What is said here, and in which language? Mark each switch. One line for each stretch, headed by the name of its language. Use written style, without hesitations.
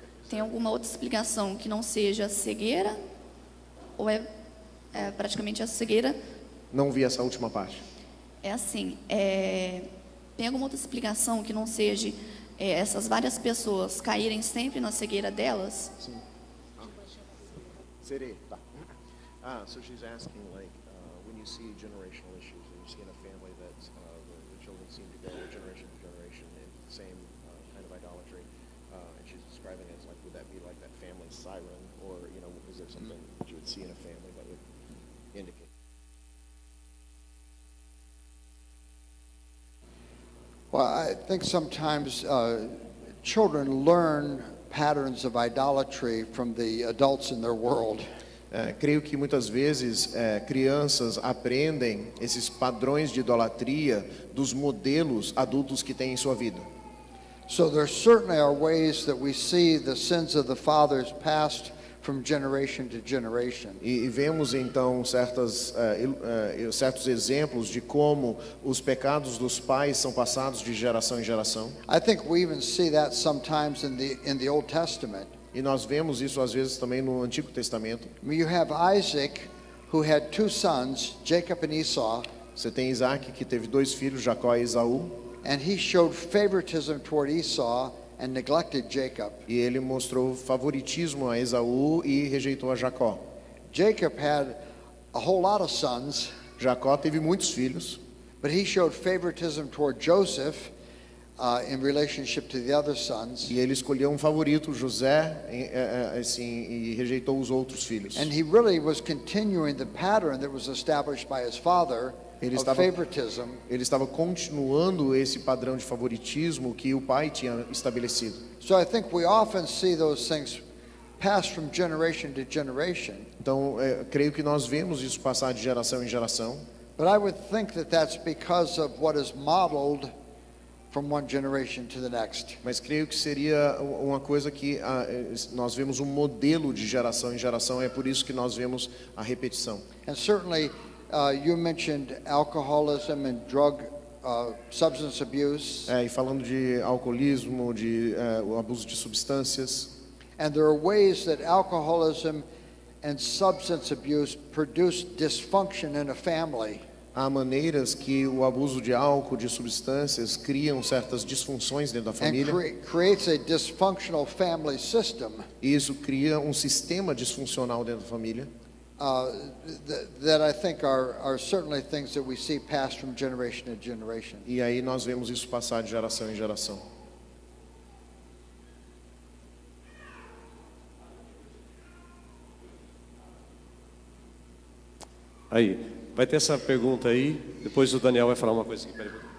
Portuguese: Tem alguma outra explicação que não seja cegueira? Ou é praticamente a cegueira? Não vi essa última parte. É assim, tem alguma outra explicação que não seja essas várias pessoas caírem sempre na cegueira delas? Sim. Serei, tá.
English: So she's asking, like, when you see generational issues, and you see in a family that the children seem to go generation to generation in the same kind of idolatry, and she's describing it as like, would that be like that family siren, or is there something that you would see in a family that would indicate? Well, I think sometimes children learn patterns of idolatry from the adults in their world.
Portuguese: Creio que muitas vezes crianças aprendem esses padrões de idolatria dos modelos adultos que têm em sua vida.
English: So there certainly are ways that we see the sins of the fathers passed from generation to generation.
Portuguese: E vemos então certos exemplos de como os pecados dos pais são passados de geração em geração.
English: I think we even see that sometimes in the Old Testament.
Portuguese: E nós vemos isso às vezes também no Antigo Testamento.
English: You have Isaac, who had two sons, Jacob and Esau.
Portuguese: Você tem Isaac que teve dois filhos, Jacó e Esaú.
English: And he showed favoritism toward Esau and neglected Jacob.
Portuguese: E ele mostrou favoritismo a Esaú e rejeitou a Jacó.
English: Jacob had a whole lot of sons.
Portuguese: Jacó teve muitos filhos.
English: But he showed favoritism toward Joseph in relationship to the other sons.
Portuguese: E ele escolheu um favorito, José, assim, e rejeitou os outros filhos.
English: And he really was continuing the pattern that was established by his father.
Portuguese: Ele estava continuando esse padrão de favoritismo que o pai tinha estabelecido.
English: So I think we often see those things pass from generation to generation.
Portuguese: Então, creio que nós vemos isso passar de geração em geração.
English: But I would think that that's because of what is modeled from one generation to the next.
Portuguese: Mas creio que seria uma coisa que nós vemos um modelo de geração em geração, é por isso que nós vemos a repetição.
English: And certainly, you mentioned alcoholism and drug substance abuse.
Portuguese: E falando de alcoolismo, de o abuso de substâncias.
English: And there are ways that alcoholism and substance abuse produce dysfunction in a family.
Portuguese: Há maneiras que o abuso de álcool, de substâncias, criam certas disfunções dentro da família.
English: And creates a dysfunctional family system.
Portuguese: E isso cria um sistema disfuncional dentro da família.
English: That I think are certainly things that we see pass from generation to generation.
Portuguese: E aí nós vemos isso passar de geração em geração. Aí, vai ter essa pergunta aí, depois o Daniel vai falar uma coisa aqui.